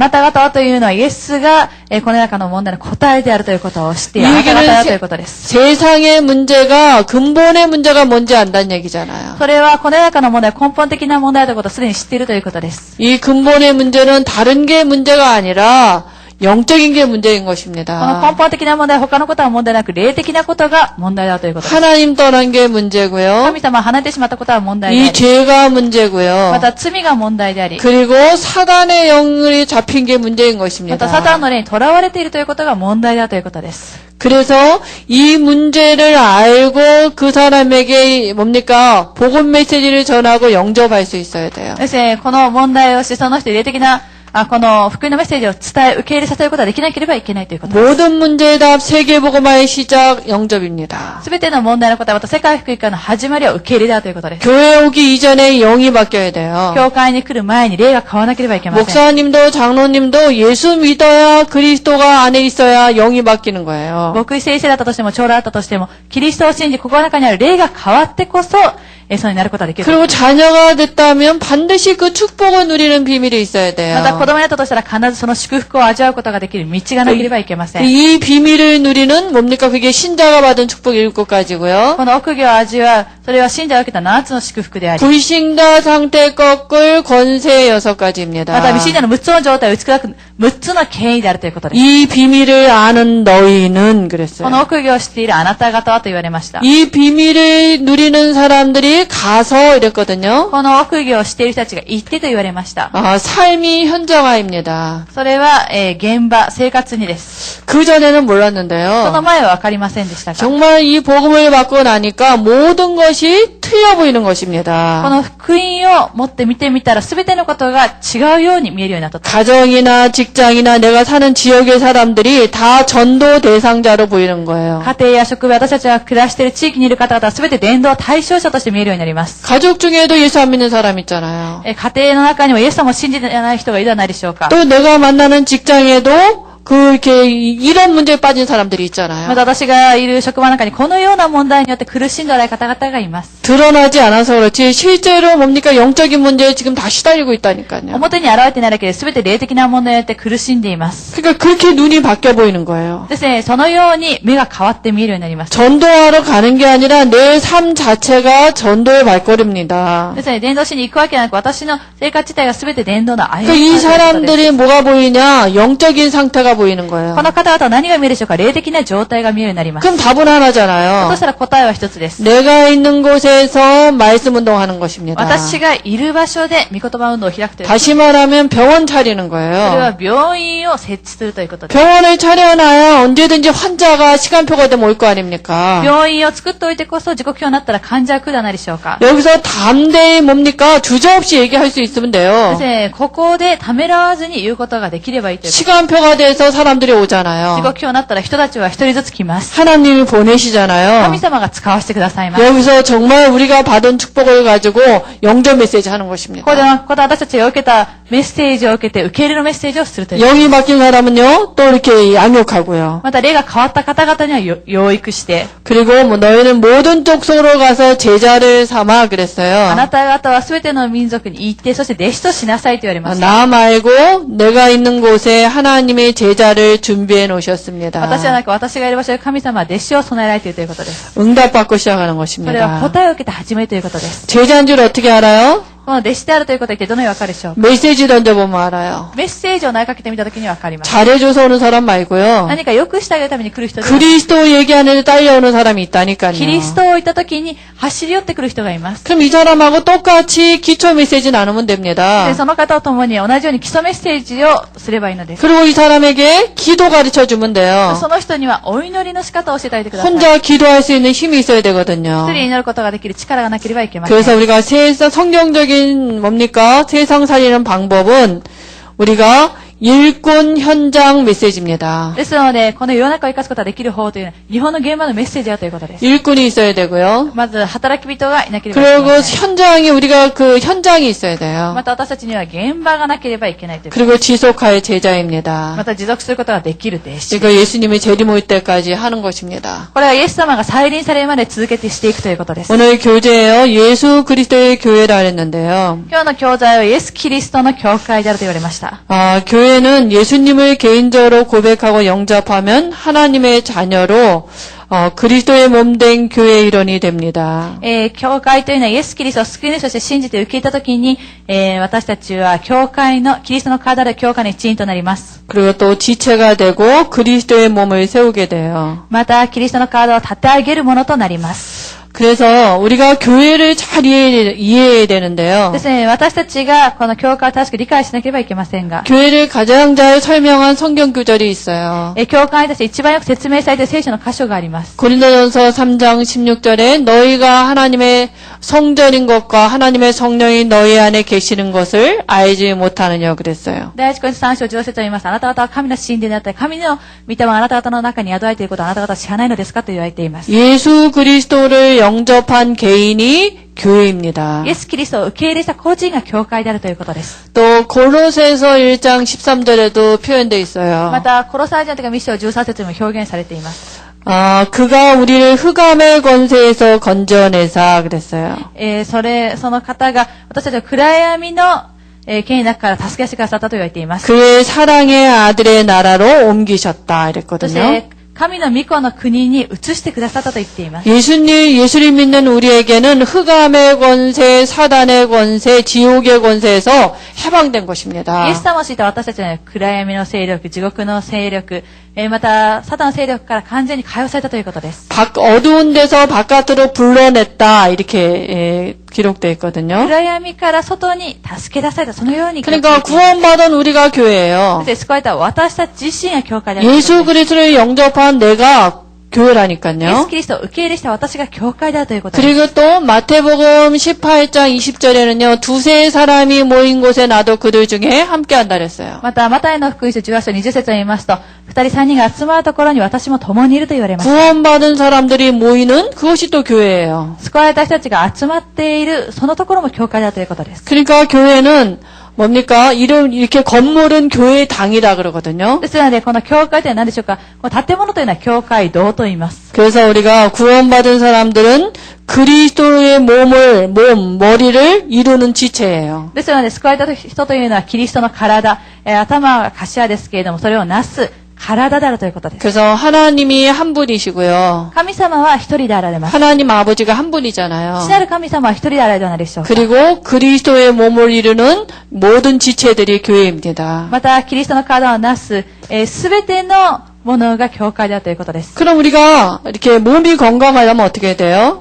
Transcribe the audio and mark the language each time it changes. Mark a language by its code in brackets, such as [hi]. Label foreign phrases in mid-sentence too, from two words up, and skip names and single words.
[ja] なた方はというのはイエスがこの中の問題の答えであるということを知っているあなた方だということです。 [ko] 세상의 문제가 근본의 문제가 뭔지 안다는 얘기잖아요. [ja] それはこの中の問題、根本的な問題ということをすでに知っているということです。 [ko] 이 근본의 문제는 다른 게 문제가 아니라 영적인 게 문제인 [ja] この根 [ko] 것입니다. [ja] 本的な問題、他のことは問題なく、霊的なことが問題だということです。 [ko] 하나님 떠난 게 문제고요. [ja] 神様を離れてしまったことは問題であ [ko] 이 [ja] り、 [ko] 죄가 문제고요. [ja] また罪が問題であり、 [ko] 그리고 사단의 영이 잡힌 게 문제인 [ja] またサタ [ko] 것입니다. [ja] ンの霊に囚われているということが問題だということです。 [ko] 그래서 이 문제를 알고 그 사람에게 뭡니까? 복음 메시지를 전하고 영접할 수 있어야 돼요. [ja] ですね、この問題をし、その人に霊的な、この福音のメッセージを伝え、受け入れさせることができなければいけないということです。 [ko] 모든 문제의 답 세계복음화의 시작 영접입니다. [ja] すべての問題の答え、また世界福音化の始まりは受け入れだということです。 [ko] 교회 오기 이전에 영이 바뀌어야 돼요. [ja] 教会に来る前に霊が変わらなければいけません。 [ko] 목사님도 장로님도 예수 믿어야 그리스도가 안에 있어야 영이 바뀌는 거예요. [ja] 牧師先生だったとしても、長老だったとしても、キリストを信じ、心の中にある霊が変わってこそ、 そうになることができる。 [ko] 그리고 자녀가 됐다면 반드시 그 축복을 누리는 비밀이 있어야 [ja] また子 [ko] 돼요. [ja] 供になったとしたら必ずその祝福を味わうことができる道がなければいけません。 [ko] 이 비밀을 누리는 뭡니까? 그게 신자가 받은 축복 7가지고요. [ja] この奥義を味わう、それは信者が受けた7つの祝福であり、 [ko] 불신자 상태 꺾을 권세 6가지입니다. [ja] また未信者の6つの状態を打ち砕く6つの権威であるということです。 [ko] 이 비밀을 아는 너희는 [ja] こ [ko] 그랬어요. [ja] の奥義を知っているあなた方はと言われました。 [ko] 이 비밀을 누리는 사람들이 가서 이랬거든요. [ja] この奥義を知っている人たちが言ってと言われました。 [ko] 삶이 현장화입니다. [ja] それは、現場、生活にです。 [ko] 그 전에는 [ja] その [ko] 몰랐는데요. [ja] 前はわかりませんでしたが、 [ko] 정말 이 복음을 받고 나니까 모든 것이 틀려 보이는 [ja] こ [ko] 것입니다. [ja] の福音を持って見てみたら全てのことが違うように見えるようになったと。 [ko] 가정이나 직장이나 내가 사는 지역의 사람들이 다 전도 대상자로 보이는 거예요. [ja] 家庭や職場、私たちが暮らしている地域にいる方々は全て伝道対象者として見えるようになります。 [ko] 가족 중에도 예수 안 믿는 사람 있잖아요. [ja] 家庭の中にもイエス様を信じてない人がいるではないでしょうか。 [ko] 또 내가 만나는 직장에도 이렇게 이런 문제에 빠진 사람들이 [ja] ま [ko] 있잖아요. [ja] た私がいる職場の中にこのような問題によって苦しんでおられる方々がいます。 [ko] 드러나지 않아서 그렇지 실제로 뭡니까? 영적인 문제에 지금 다 시달리고 있다니까요. [ja] 表に現れていないだけで全て霊的な問題によって苦しんでいます。 [ko] 그러니까 그렇게 눈이 바뀌어 보이는 거예요. [ja] ですね、そのように目が変わって見えるようになります。 [ko] 전도하러 가는 게 아니라 내 삶 자체가 전도의 발걸음입니다. [ja] ですね、伝道しに行くわけではなく、私の生活自体が全て伝道の歩 [ko] 그러니까 [ja] み [ko] 이 [ja] だということです。 [ko] 사람들이 뭐가 보이냐? 영적인 상태가 보이는 거예요. [ja] この方々は何が見えるでしょうか。霊的な状態が見えるようになります。 [ko] 그럼 답은 [ja] そ [ko] 하나잖아요. [ja] したら答えは一つです。 [ko] 내가 있는 곳에서 말씀 운동하는 것입니다. [ja] 私がいる場所で御言葉運動を開くという。 [ko] 다시 말하면 병원 차리는 [ja] それ [ko] 거예요. [ja] は病院を設置するということです。 [ko] 병원을 차려놔야 언제든지 환자가 시간표가 되면 올 거 아닙니까? [ja] 病院を作っておいてこそ時刻表になったら患者が来るではないでしょうか。 [ko] 여기서 담대히 뭡니까? 주저없이 얘기할 수 있으면 [ja] で [ko] 돼요. [ja] すね、ここでためらわずに言うことができればいいということ。 [ko] 시간표가 돼서 사람들이 [ja] 時 [ko] 오잖아요. [ja] 刻表になったら人たちは一人ずつ来ます。 [ko] 하나님이 보내시잖아요. [ja] 神様が使わせてくださいます。 [ko] 여기서 정말 우리가 받은 축복을 가지고 영접 메시지 하는 [ja] こ [ko] 것입니다. [ja] こで私たちが受けたメッセージを受けて受け入れのメッセージをするという。 [ko] 영이 바뀐 사람은요, 또 이렇게 양육하고요. [ja] また霊が変わった方々には養育して、 [ko] 그리고 뭐 너희는 모든 족속으로 가서 제자를 삼아 [ja] あ [ko] 그랬어요. [ja] なた方は全ての民族に行って、そして弟子としなさいと言われました。 [ko] 나 말고 내가 있는 곳에 하나님의 제자를 준비해 [ja] 私じゃ [ko] 놓으셨습니다. [ja] なく私がいる場所で神様は弟子を備えられているということです。 [ko] 응답받고 시작하는 [ja] それは [ko] 것입니다. [ja] 答えを受けて始めるということです。 [ko] 제자인 줄 어떻게 알아요? [ja] この弟子であるということは一体どのようにわかるでしょうか。 [ko] 메시지 던져보면 알아요. [ja] メッセージを投げかけてみたときにわかります。 [ko] 잘해줘서 오는 사람 말고요. [ja] 何か良くしてあげるために来る人では、 [ko] 그리스도 얘기하는데 딸려오는 사람이 [ja] キリ [ko] 있다니까요. [ja] ストを言ったときに走り寄ってくる人がいます。 [ko] 그럼 이 사람하고 똑같이 기초 메시지 나누면 [ja] で [ko] 됩니다. [ja] その方と共に同じように基礎メッセージをすればいいのです。 [ko] 그리고 이 사람에게 기도 가르쳐 주면 돼요. [ja] その人にはお祈りの仕方を教えてあげてください。 [ko] 혼자 기도할 수 있는 힘이 있어야 되거든요. [ja] 一人祈ることができる力がなければいけません。 [ko] 그래서 우리가 세상 성경적인 뭡니까? 세상 살리는 방법은 우리가 일꾼 현장 메시지입니다. [ja] ですので、この世の中を生かすことができる方というのは、日本の現場のメッセージだということです。 [ko] 일꾼이 있어야 되고요. [ja] まず、働き人がいなければいけ [ko] 그리고 [ja] ません。 [ko] 현장이 우리가 그 현장이 있어야 [ja] ま [ko] 돼요. [ja] た私たちには現場がなければいけないという。 [ko] 그리고 지속할 [ja] ま [ko] 제자입니다. [ja] た持続することができる弟子。 [ko] 이거 예수님이 재림올 때까지 하는 것입니다. [ja] これはイエス様が再臨されるまで続けてしていくということです。 [ko] 오늘 교재예요. 예수 그리스도의 교회라 했는데요. [ja] 今日の教材はイエス・キリストの教会であると言われました。 [ko] 교회는 예수님을 개인적으로 고백하고 영접하면 하나님의 자녀로 그리스도의 몸된 교회 일원이 됩니다. [ja] 教会というのはイエス・キリストを救い主として信じて受け入れたときに、私たちは教会の、キリストの体である教会の一員となります。 [ko] 그리고 또 지체가 되고 그리스도의 몸을 세우게 돼요. [ja] また、キリストの体を立て上げるものとなります。 [ko] 그래서 우리가 교회를 잘 이해해야 되는데요. [ja] ですね、私たちがこの教会を正しく理解しなければいけませんが、 [ko] 교회를 가장 잘 설명한 성경 구절이 있어요. [ja] 教会に対して一番よく説明されている聖書の箇所があります。 [ko] 고린도전서 3장 16절에 너희가 하나님의 성전인 것과 하나님의 성령이 너희 안에 계시는 것을 알지 못하느냐 그랬어요. [ja] 第一コリント3章10節を言います。あなた方は神の神殿であったり、神の御霊があなた方の中に宿られていることをあなた方は知らないのですかと言われています。 [ko] 예수 그리스도를 영접한 개인이 교회입니다. [ja] イエス・キリストを受け入れた個人が教会であるということです。 [ko] 또 골로새서 1장 13절에도 표현되어 있어요. [ja] また、コロサイ人というかミッション13節にも表現されています。 [ko] 그가 우리를 흑암의 권세에서 건져내사 그랬어요. [ja] その方が私たちを暗闇の、権威の中から助け出してくださったと言われています。 [ko] 그의 사랑의 아들의 나라로 옮기셨다 [ja] そし [ko] 이랬거든요. [ja] て、神の御子の国に移してくださったと言っています。 [ko] 예수를 믿는 우리에게는 흑암의 권세, 사단의 권세, 지옥의 권세에서 해방된 [ja] イ [ko] 것입니다. [ja] エス様を知った私たちは暗闇の勢力、地獄の勢力、また、サタンの勢力から完全に解放されたということです。 [ko] 어두운 데서 바깥으로 불러냈다 이렇게 기록되어 있거든요. [ja] 暗闇から外に助け出された、そのように。 [ko] 그러니까 구원받은 우리가 교회예요. [ja] そして救われた私たち自身が教会である。 [ko] 예수 그리스도를 영접한 내가 [ja] イエス [ko] 교회라니까요. [ja] キリストを受け入れした私が教会であるということです。 [ko] 그리고 또 마태복음 18장 20절에는요. 두세 사람이 모인 곳에 나도 그들 중에 함께한다 그랬어요. [ja] また、マタイの福音書18章20節を言いますと、二人三人が集まるところに私も共にいると言われます。 [ko] 구원받은 사람들이 모이는 그것이 또 교회예요. [ja] 救われた人たちが集まっている、そのところも教会だということです。 [ko] 그러니까 교회는 뭡니까? 이렇게 건물은 교회의 당이라 그러거든요. [ja] ですので、この教会というのは何でしょうか？この建物というのは教会堂と言います。 [ko] 그래서 우리가 구원받은 사람들은 그리스도의 머리를 이루는 지체예요. [ja] ですので、救われた人というのはキリストの体、頭は頭ですけれども、それをなす体であるということです。 [ko] 그래서 하나님이 한 분이시고요. [ja] 神様は一人であられます。 [ko] 하나님 아버지가 한 분이잖아요. [ja] 父なる神様は一人であられるではないでしょうか。 [ko] 그리고 그리스도의 몸을 이루는 모든 지체들이 교회입니다. [ja] また、キリストの体をなす、すべてのものが教会であるということです。 [ko] 그럼 우리가 이렇게 몸이 건강하려면 어떻게 돼요?